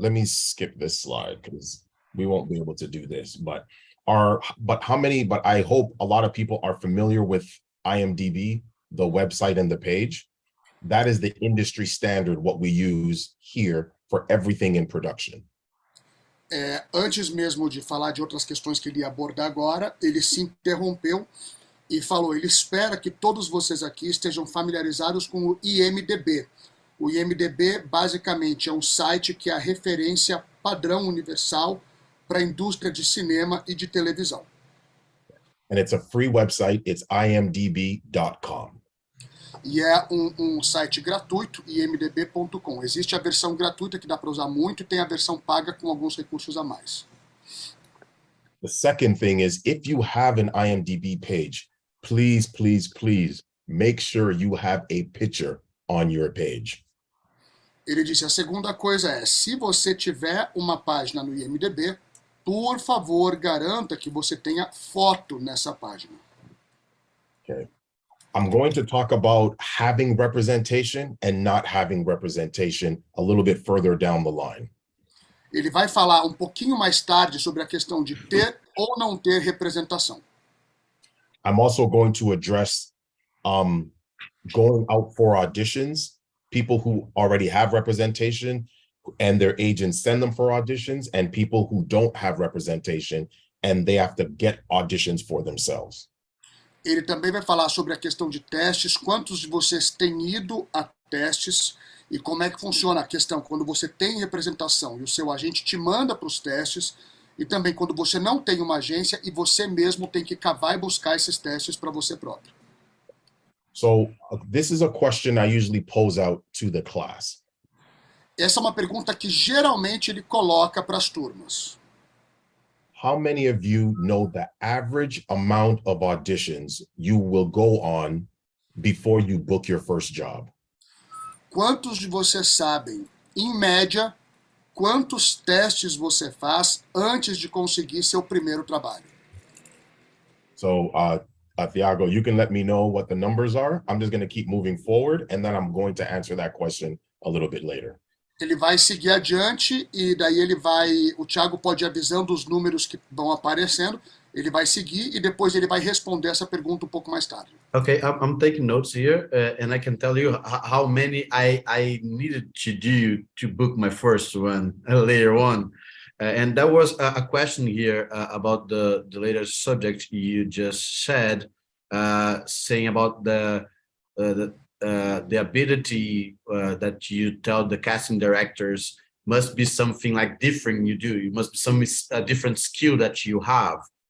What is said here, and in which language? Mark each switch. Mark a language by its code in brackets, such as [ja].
[en] Let me skip this slide because we won't be able to do this. But I hope a lot of people are familiar with IMDb, the website and the page. That is the industry standard, what we use here for everything in production. [pt] Antes mesmo de falar de outras questões que ele ia abordar agora, ele se interrompeu e falou, ele espera que todos vocês aqui estejam familiarizados com o IMDb. O IMDb, basicamente, é um site que é a referência padrão universal para a indústria de cinema e de televisão. [en] And it's a free website, it's imdb.com. [pt] E é um site gratuito, imdb.com. Existe a versão gratuita que dá para usar muito e tem a versão paga com alguns recursos a mais. [en] The second thing is, if you have an IMDb page, please, please, please make sure you have a picture on your page. [pt] Ele disse, a segunda coisa é, se você tiver uma página no IMDb, por favor, garanta que você tenha foto nessa página. [en] Okay. I'm going to talk about having representation and not having representation a little bit further down the line. [pt] Ele vai falar um pouquinho mais tarde sobre a questão de ter ou não ter representação. [en] I'm also going to address going out for auditions, people who already have representation and their agents send them for auditions, and people who don't have representation and they have to get auditions for themselves. [pt] Ele também vai falar sobre a questão de testes, quantos de vocês têm ido a testes e como é que funciona a questão quando você tem representação e o seu agente te manda para os testes e também quando você não tem uma agência e você mesmo tem que cavar e buscar esses testes para você próprio. [en] So this is a question I usually pose out to the class. [pt] Essa é uma pergunta que geralmente ele coloca para as turmas. [en] How many of you know the average amount of auditions you will go on before you book your first job? [pt] Quantos de vocês sabem, em média, quantos testes você faz antes de conseguir seu primeiro trabalho? [en] So, Thiago, you can let me know what the numbers are. I'm just going to keep moving forward, and then I'm going to answer that question a little bit later. [pt] Ele vai seguir adiante e daí o Thiago pode ir avisando os números que vão aparecendo, ele vai seguir e depois ele vai responder essa pergunta um pouco mais tarde. [en] Okay, I'm taking notes here, and I can tell you how many I needed to do to book my first one later on. And that was a question here about the latest subject you just said, saying about the ability that you tell the casting directors must be something like different you do. You must be some different skill that you have.